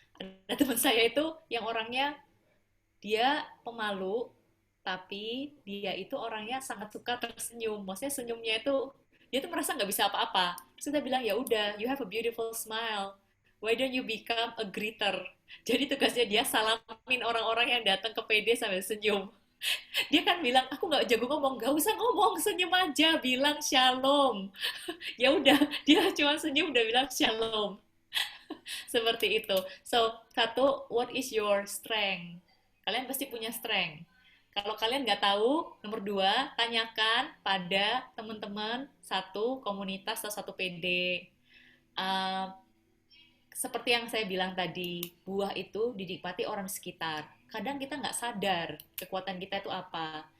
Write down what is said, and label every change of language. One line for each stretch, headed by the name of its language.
Indonesian: Ada teman saya itu yang orangnya dia pemalu, tapi dia itu orangnya sangat suka tersenyum. Maksudnya senyumnya itu dia tuh merasa nggak bisa apa-apa. Terus kita bilang ya udah,
English: you have a beautiful smile. Why don't you become a greeter?
Indonesian: Jadi tugasnya dia salamin orang-orang yang datang ke PD sambil senyum. Dia kan bilang aku nggak jago ngomong, nggak usah ngomong, senyum aja, bilang shalom. Ya udah, dia cuma senyum udah bilang shalom. Seperti itu.
English: So, 1, what is your strength?
Indonesian: Kalian pasti punya strength. Kalau kalian nggak tahu, nomor 2, tanyakan pada teman-teman satu komunitas atau satu PD. Seperti yang saya bilang tadi, buah itu dinikmati orang sekitar. Kadang kita nggak sadar kekuatan kita itu apa.